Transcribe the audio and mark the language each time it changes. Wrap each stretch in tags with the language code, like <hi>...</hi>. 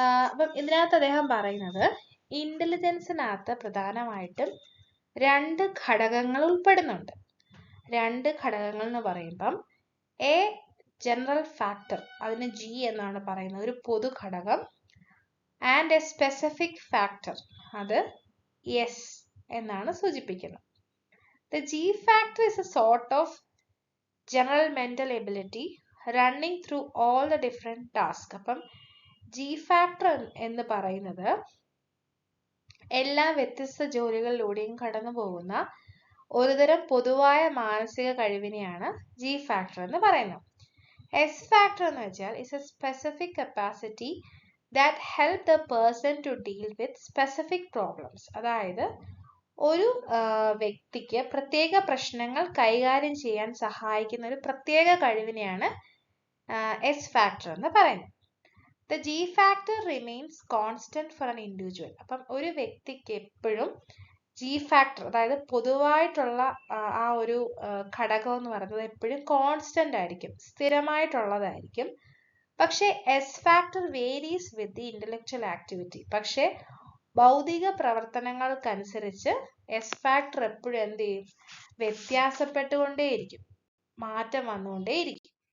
<ml>അപ്പം ഇതിനകത്ത് അദ്ദേഹം പറയുന്നത് ഇന്റലിജൻസിനകത്ത് പ്രധാനമായിട്ടും രണ്ട് ഘടകങ്ങൾ ഉൾപ്പെടുന്നുണ്ട്. രണ്ട് ഘടകങ്ങൾ എന്ന് പറയുമ്പം എ ജനറൽ ഫാക്ടർ, അതിന് ജി എന്നാണ് പറയുന്നത്, ഒരു പൊതു ഘടകം.</ml> <en>and a specific factor,</en> <ml>അത് എസ് എന്നാണ് സൂചിപ്പിക്കുന്നത്.</ml> <en>The G factor is a sort of general mental ability running through all the different tasks.</en> <ml>അപ്പം G factor എന്ന് പറയുന്നത് എല്ലാ വ്യത്യസ്ത ജോലികളിലൂടെയും കടന്നു പോകുന്ന ഒരുതരം പൊതുവായ മാനസിക കഴിവിനെയാണ് G factor എന്ന് പറയുന്നത്.</ml> <en>S factor</en> <ml>എന്ന് വെച്ചാൽ</ml> <en>is a specific capacity that help the person to deal with specific problems.</en> <ml>അതായത് ഒരു വ്യക്തിക്ക് പ്രത്യേക പ്രശ്നങ്ങൾ കൈകാര്യം ചെയ്യാൻ സഹായിക്കുന്ന ഒരു പ്രത്യേക കഴിവിനെയാണ് എസ് ഫാക്ടർ എന്ന് പറയുന്നത്.</ml> <en>The G factor remains constant for an individual.</en> <ml>അപ്പം ഒരു വ്യക്തിക്ക് എപ്പോഴും G factor, അതായത് പൊതുവായിട്ടുള്ള ആ ഒരു ഘടകം എന്ന് പറയുന്നത് എപ്പോഴും കോൺസ്റ്റന്റ് ആയിരിക്കും, സ്ഥിരമായിട്ടുള്ളതായിരിക്കും. പക്ഷെ</ml> <en>S factor varies with the intellectual activity.</en> <ml>പക്ഷെ ഭൗതിക പ്രവർത്തനങ്ങൾക്കനുസരിച്ച് എസ് ഫാക്ടർ എപ്പോഴും എന്ത് ചെയ്യും, വ്യത്യാസപ്പെട്ടുകൊണ്ടേയിരിക്കും, മാറ്റം വന്നുകൊണ്ടേയിരിക്കും.</ml>